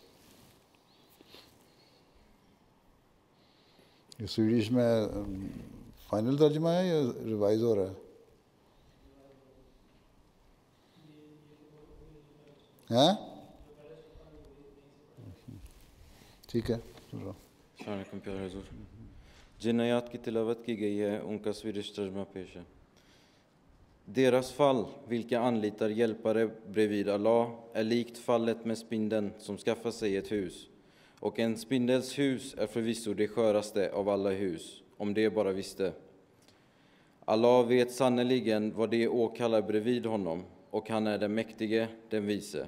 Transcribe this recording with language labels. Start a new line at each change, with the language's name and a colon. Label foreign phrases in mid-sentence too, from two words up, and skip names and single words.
Urdu: یہ سویڈش میں فائنل ترجمہ ہے یا ریوائز ہو رہا ہے؟ ہاں ٹھیک ہے۔ السلام علیکم پیارے حضور، جن آیات کی تلاوت کی گئی ہے ان کا سویڈش ترجمہ پیش ہے۔
Swedish: Deras fall, vilka anlitar hjälpare bredvid Allah, är likt fallet med spindeln som skaffar sig ett hus. Och en spindels hus är förvisso det sköraste av alla hus, om det bara visste. Allah vet sannoliken vad det åkallar bredvid honom, och han är den mäktige, den vise.